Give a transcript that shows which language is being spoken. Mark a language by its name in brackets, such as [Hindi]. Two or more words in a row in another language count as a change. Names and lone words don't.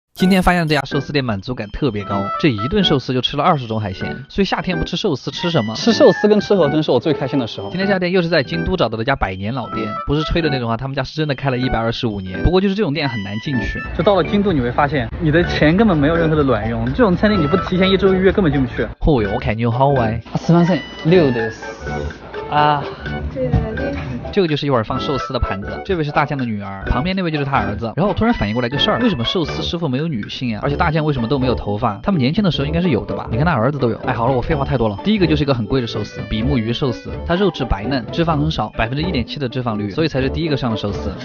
[Chinese] 今天发现这家寿司店满足感特别高，这一顿寿司就吃了20种海鲜，所以夏天不吃寿司吃什么？吃寿司跟吃河豚是我最开心的时候。今天这家店又是在京都找到了一家100年老店，不是吹的那种啊，他们家是真的开了125年。不过就是这种店很难进去，就到了京都你会发现，你的钱根本没有任何的卵用，这种餐厅你不提前1周预约根本进不去。哦哟，我看你有好歪。 [Japanese] すみません、6です。 [Chinese] 这个就是一会儿放寿司的盘子，这位是大将的女儿，旁边那位就是他儿子。然后我突然反应过来个事儿，为什么寿司师傅没有女性啊？而且大将为什么都没有头发？他们年轻的时候应该是有的吧？你看他儿子都有。哎，好了，我废话太多了。第一个就是一个很贵的寿司，比目鱼寿司，它肉质白嫩，脂肪很少，1.7%的脂肪率，所以才是第一个上的寿司。